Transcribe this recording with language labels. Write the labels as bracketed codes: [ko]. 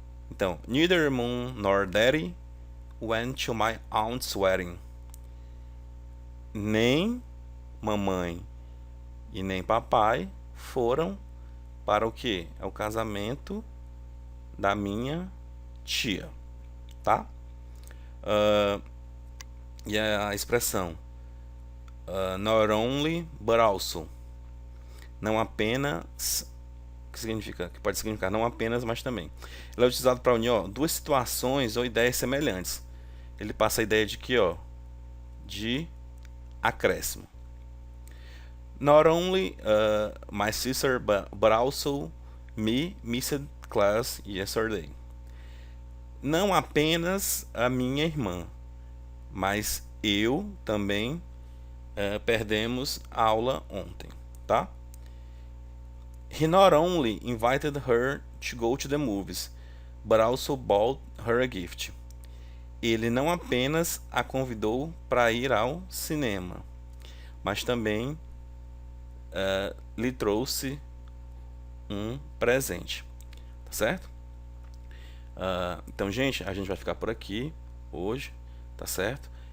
[en] Então, neither mom nor daddy went to my aunt's wedding. [pt] Nem mamãe e nem papai foram para o que? É o casamento da minha tia, tá? E a expressão not only but also, não apenas, que significa, que pode significar não apenas, mas também. Ele é utilizado para unir, ó, duas situações ou ideias semelhantes. Ele passa a ideia de que, ó, de acréscimo. [en] Not only my sister, but also me missed class yesterday. [pt] Não apenas a minha irmã, mas eu também perdemos a aula ontem, tá? [en] He not only invited her to go to the movies, but also bought her a gift. [pt] Ele não apenas a convidou para ir ao cinema, mas também lhe trouxe um presente, tá certo? Então, gente, a gente vai ficar por aqui hoje, tá certo?